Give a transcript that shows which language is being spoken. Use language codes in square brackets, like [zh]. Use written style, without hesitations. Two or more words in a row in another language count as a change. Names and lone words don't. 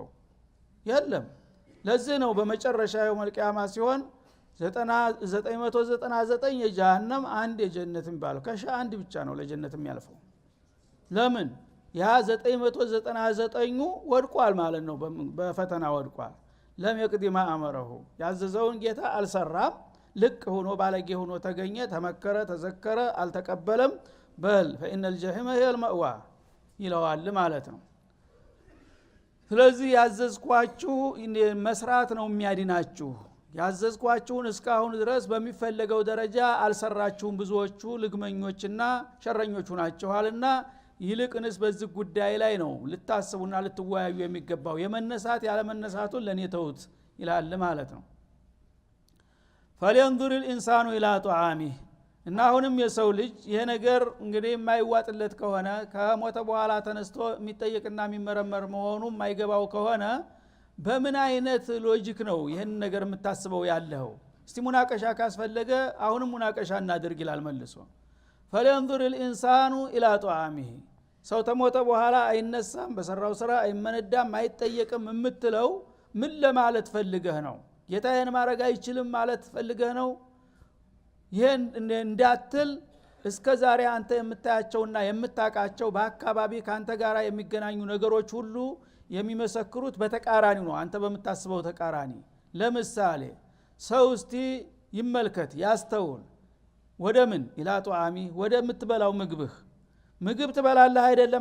[am] የለም። ለዚህ ነው በመጨረሻ [ar] يوم القيامة [am] ሲሆን 999 የጀሃነም አንድ የጀነት የሚባለው ከሻ አንድ ብቻ ነው ለጀነት የሚያልፈው። ለምን? ያ 999ኙ ወድቋል ማለት ነው፣ በፈተና ወድቋል። [ar] لما يقض ما أمره [am] ያዘዘውን ጌታ አልሰራም፣ ልቅ ሆኖ ባለጌ ሆኖ ተገኘ፣ ተመከረ፣ ተዘከረ፣ አልተቀበለም። በል [ar] فإن الجحيم هي المأوى [am] ይለዋል ማለት ነው። ስለዚህ ያዘዝኳችሁ መስራት ነው የሚያድናችሁ። ያዘዝኳችሁን እስካሁን ድረስ በሚፈለገው ደረጃ አልሰራችሁም፣ ብዙዎቹ ልግመኞችና ሸረኞች ናችኋልና ይልቅንስ በዚህ ጉዳይ ላይ ነው ልታስቡና ልትወያዩ የሚገባው። የመነሳት ያለ መነሳቱን ለኔ ተውት ይላል ማለት ነው። [ar] فلينظر الانسان الى طعامه [am] እና አሁንም የሰው ልጅ ይሄ ነገር እንግዲህ የማይዋጥለት ከሆነ ከሞተ በኋላ ተነስቶ የሚጠየቅና የሚመረመር መሆኑ የማይገባው ከሆነ በምን አይነት ሎጂክ ነው ይሄን ነገር የምታስበው ያለው? እስቲ ሙናቀሻ ካስፈለገ አሁንም ሙናቀሻ እናድርግ ይላል መልሶ። [ar] فلينظر الانسان الى طعامه [am] ሰው ተሞተ በኋላ አይነሳም፣ በሰራው ስራ አይመነዳም፣ አይጠየቅም የምትለው ምን ለማለት ፈልገህ ነው? ጌታዬን ማረግ አይችልም ማለት ፈልገህ ነው? ይሄን እንዳትል እስከ ዛሬ አንተ የምታያቸውና የምታቃቸው በአካባቢ ካንተ ጋራ የሚገናኙ ነገሮች ሁሉ የሚመሰክሩት በተቃራኒ ነው፣ አንተ በምታስበው ተቃራኒ። ለምሳሌ ሰው እስቲ ይመልከት ያስተውል። ወደ ምን [ar] إلى طعامه [am] ወደ ምትበላው ምግብህ። ምግብ ትበላለህ አይደለም?